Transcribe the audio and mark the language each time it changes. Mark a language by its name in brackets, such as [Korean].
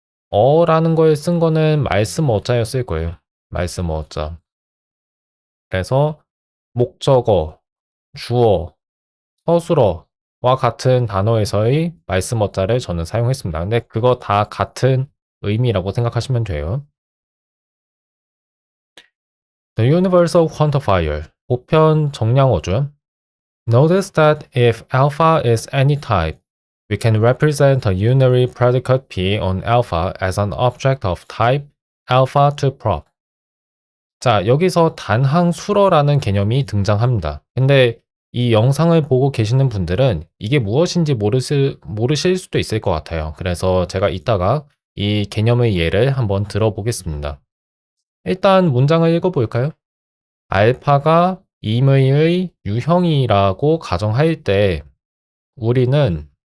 [Korean] 어라는 걸 쓴 거는 말씀 어자였을 거예요. 말씀 어자. 그래서 목적어, 주어, 서술어와 같은 단어에서의 말씀 어자를 저는 사용했습니다. 근데 그거 다 같은 의미라고 생각하시면 돼요. [English] The universal quantifier, [Korean] 보편 정량어죠. [English] Notice that if alpha is any type, we can represent a unary predicate P on alpha as an object of type alpha to prop. [Korean] 자, 여기서 단항수러라는 개념이 등장합니다. 근데 이 영상을 보고 계시는 분들은 이게 무엇인지 모르실 수도 있을 것 같아요. 그래서 제가 이따가 이 개념의 예를 한번 들어보겠습니다. 일단 문장을 읽어볼까요? 알파가 임의의 유형이라고 가정할 때 우리는